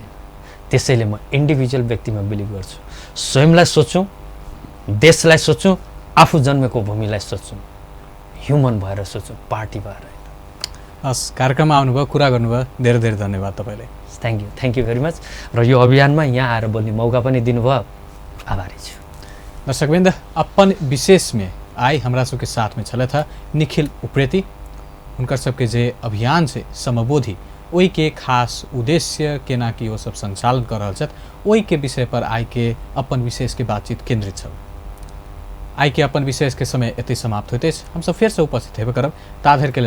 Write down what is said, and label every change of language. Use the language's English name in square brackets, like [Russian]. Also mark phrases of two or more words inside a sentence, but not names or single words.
[Nepali] त्यसैले म इन्डिभिजुअल व्यक्तिमा बिलिभ गर्छु। स्वयंलाई सोचौँ, देशलाई सोचौँ, आफू जन्मेको भूमिलाई सोचौँ, ह्युमन भएर सोचौँ, पार्टी भएर। हस्, कार्यक्रममा आउनुभयो, कुरा गर्नुभयो, धेरै धेरै धन्यवाद तपाईँलाई। [English] Thank you very much. [Nepali] र यो अभियानमा यहाँ आएर बोल्ने मौका पनि दिनुभयो, आभारी छु। [Maithili] दर्शकवृन्द, अपन विशेष में आई हमरा सबके साथ में छलथ निखिल उप्रेती। हुनकर सबके जे अभियान छै समबोधि ओहि के खास उद्देश्य केना कि वो सब संचालन कर रहल छथि ओहि के विषय पर आई के अपन विशेष के बातचीत केंद्रित छल। आई के अपन विशेष के समय एते समाप्त होते हम सब फिर से उपस्थित हेबे करब।